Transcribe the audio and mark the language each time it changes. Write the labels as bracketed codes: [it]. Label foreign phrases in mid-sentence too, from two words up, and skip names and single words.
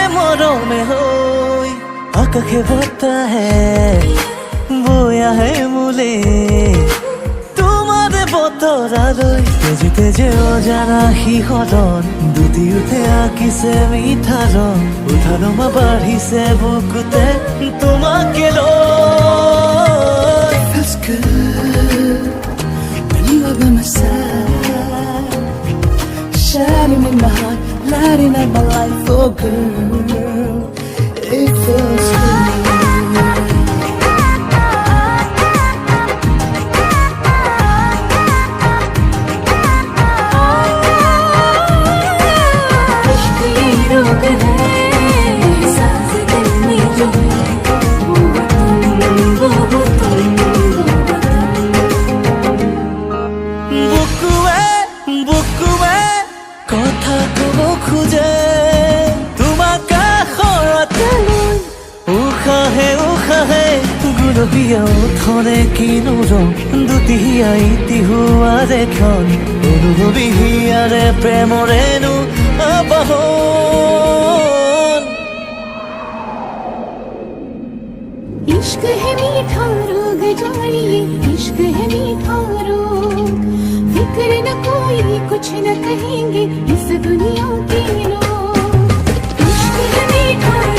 [as] মৰমে হৈ আকাশে বতাহে বৈ আহে মোলে তোমাৰে বতৰালৈ তেজে তেজে অজানা শিহৰণ দুটি উঠে আঁকিছে মিঠা ৰং উঠা নমা বাঢ়িছে বুকুতে তোমাকে [en] লৈ Feels good when you are by my side, shining in my heart, lighting up my life, oh girl, it feels good. [hi] इश्क ये रोग है सांस दिल में जो है वो तुम [as] বুকুৱে কথা কব খোজে তোমাক কাষৰতে লৈ উশাহে উশাহে গুলপীয়া ওঠৰে কিনো ৰং দুটি হিয়াই তিহুৱাৰে ক্ষণ অনুভৱী হিয়াৰে প্ৰেমৰেনো আবাহন [hi] इश्क है मीठा रोग जानिए इश्क है मीठा रोग फिक्र न कोई कुछ न कहेंगे इस दुनिया के लोग इश्क है मीठा